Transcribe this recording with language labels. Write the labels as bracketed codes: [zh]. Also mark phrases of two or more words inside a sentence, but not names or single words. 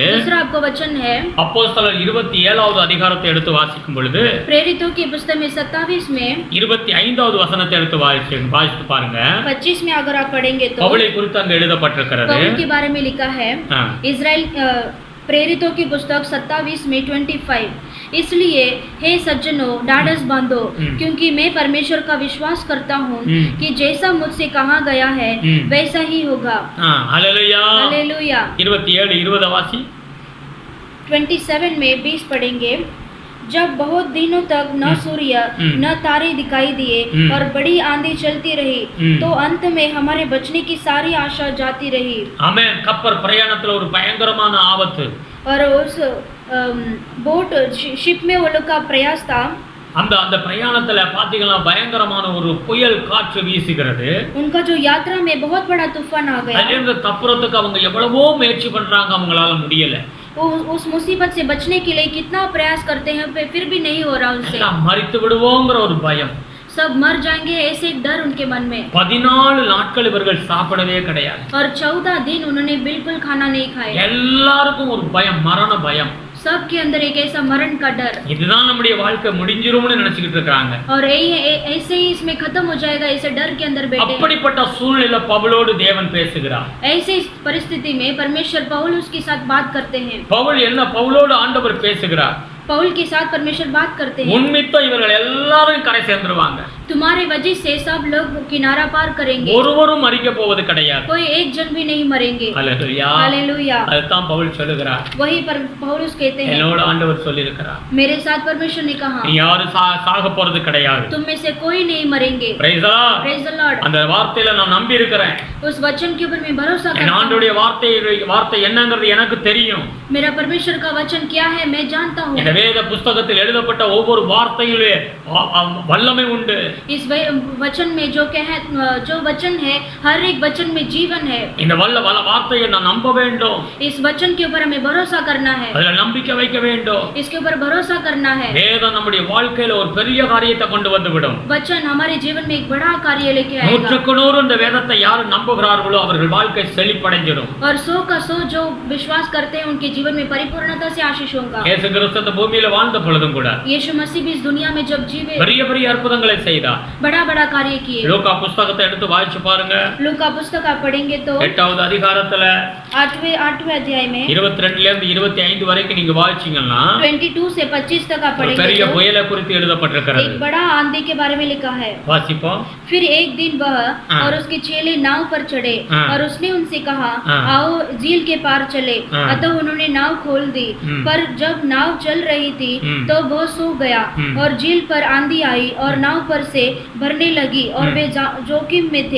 [hi] दूसरा आपको वचन है [ta] அப்போஸ்தலர் 27வது அதிகாரத்தை எடுத்து வாசிக்கும் பொழுது [hi] प्रेरितों की पुस्तक में 27 में [ta] 25வது வசனத்தை எடுத்து வாசித்து பாருங்க. [hi] 25 में अगर आप पढ़ेंगे तो [ta] பவுலை குறித்து அங்க எழுதப்பட்டிருக்கிறது. [hi] पौल के बारे में लिखा है। इजराइल प्रेरितों की पुस्तक 27 में 25 इसलिए हे सज्जनों ढाढ़स बांधो क्योंकि मैं परमेश्वर का विश्वास करता हूँ कि जैसा मुझसे कहा गया है वैसा ही होगा। हालेलुया। हालेलुया। 27 20 वासी 27 में 20 पढ़ेंगे। जब बहुत दिनों तक न सूर्य न तारे दिखाई दिए और बड़ी आंधी चलती रही तो अंत में हमारे बचने की सारी आशा जाती रही। आमेन। [ta] கப்பல் பிரயாணத்துல ஒரு பயங்கரமான ஆபத்து. [hi] और उस [en] boat ship [hi] में वो लोग का प्रयास था। [ta] அந்த பிரயாணத்துல பாத்தீங்கன்னா பயங்கரமான ஒரு புயல் காற்று வீசுகிறது. [hi] उनका जो यात्रा में बहुत बड़ा तूफान आ गया। [ta] அதிலிருந்து தப்புறதுக்கு அவங்க எவ்வளவோ முயற்சி பண்றாங்க, அவங்களால முடியல. [hi] उस मुसीबत से बचने के लिए कितना प्रयास करते हैं फिर भी नहीं हो रहा उनसे। [ta] மரித்து விடுவோங்கிற ஒரு பயம், [hi] सब मर जाएंगे ऐसे एक डर उनके मन में। [ta] 14 நாட்கள் இவர்கள் சாப்பிடவே கிடையாது। [hi] और 14 दिन उन्होंने बिल्कुल खाना नहीं खाया। [ta] எல்லாருக்கும் ஒரு பயம், மரண பயம். [hi] सबके अंदर एक ऐसा मरण का डर। [ta] இதுதான் நம்முடைய வாழ்க்கை முடிஞ்சிரும்னு நினைச்சிட்டு இருக்காங்க। [hi] और ऐसे ही इसमें खत्म हो जाएगा ऐसे डर के अंदर बैठे। [ta] அப்படிப்பட்ட சூழ்நிலை பவுலோடு தேவன் பேசுகிறார்। [hi] ऐसे परिस्थिति में परमेश्वर पौल उसके साथ बात करते हैं। [ta] பவுலோடு ஆண்டவர் பேசுகிறார்। [hi] पौल के साथ परमेश्वर बात करते हैं। [ta] உன்னிமித்தம் இவர்கள் எல்லாரும் கரை சேர்ந்துருவாங்க। [hi] तुम्हारे वजह से सब लोग किनारा पार करेंगे। [ta] ஒருவரும் மரிக்க போவது கிடையாது। [hi] कोई एक जन भी नहीं मरेंगे। हालेलुया। हालेलुया। [ta] அதுதான் பவுல் சொல்லுகிறார்। [hi] वही पर पौलुस कहते हैं [ta] என்னோட ஆண்டவர் சொல்லியிருக்கிறார், [hi] मेरे साथ परमेश्वर ने कहा [ta] யாரும் சாக போறது கிடையாது। [hi] तुम में से कोई नहीं मरेंगे। [en] Praise the Lord. Praise the Lord। [ta] அந்த வார்த்தையில நான் நம்பி இருக்கிறேன்। [hi] उस वचन के ऊपर मैं भरोसा करता [ta] என் [hi] हूं। [ta] ஆண்டவருடைய வார்த்தை என்னங்கிறது எனக்கு தெரியும்। [hi] मेरा परमेश्वर का वचन क्या है मैं जानता हूं। [ta] இந்த வேத புத்தகத்தில் எழுதப்பட்ட ஒவ்வொரு வார்த்தையிலே வல்லமை உண்டு। [hi] इस वचन में जो वचन है हर एक वचन में जीवन है। [ta] இந்த வார்த்தையை நான் நம்ப வேண்டும்। [hi] इस वचन के ऊपर हमें भरोसा करना है। [ta] அதுல நம்பிக்கை வைக்க வேண்டும்। [hi] इसके ऊपर भरोसा करना है। [ta] வேதம் நம்முடைய வாழ்க்கையில ஒரு பெரிய காரியத்தை கொண்டு வந்து விடும்। [hi] वचन हमारे जीवन में एक बड़ा कार्य लेके आएगा। [ta] 100% இந்த வேதத்தை யார் நம்புகிறார்களோ அவர்கள் வாழ்க்கை செழிப்படைஞ்சிடும்। [hi] और 100 का 100 जो विश्वास करते हैं उनके जीवन में परिपूर्णता से आशीष होगा। [ta] இயேசு கிறிஸ்து இந்த பூமியில வாழ்ந்த பொழுதும் கூட [hi] यीशु मसीह भी इस दुनिया में जब जीवे [ta] பெரிய பெரிய அற்புதங்களை செய்தார்। [hi] बड़ा कार्य किए। [ta] லூக்கா புத்தகத்தை எடுத்து வாசிச்சு பாருங்க। [hi] लूका पुस्तक आप पढ़ेंगे तो [ta] 8வது அதிகாரத்துல [hi] 8वें अध्याय में [ta] 22ல இருந்து 25 வரைக்கும் நீங்க வாசிச்சீங்கன்னா [hi] 22 से 25 तक आप [ta] ஒரு [hi] पढ़ेंगे [ta] பெரிய [hi] तो [ta] புயலை குறித்து எழுதப்பட்டிருக்கிறது। [hi] एक बड़ा आंधी के बारे में लिखा है। [ta] வாசிப்போம்। [hi] फिर एक दिन वह और उसके चेले नाव पर चढ़े और उसने उनसे कहा आओ झील के पार चले। अतः उन्होंने नाव खोल दी, पर जब नाव चल रही थी तो वो सो गया और झील पर आंधी आई और नाव पर से भरने लगी और वे जोखिम में थे।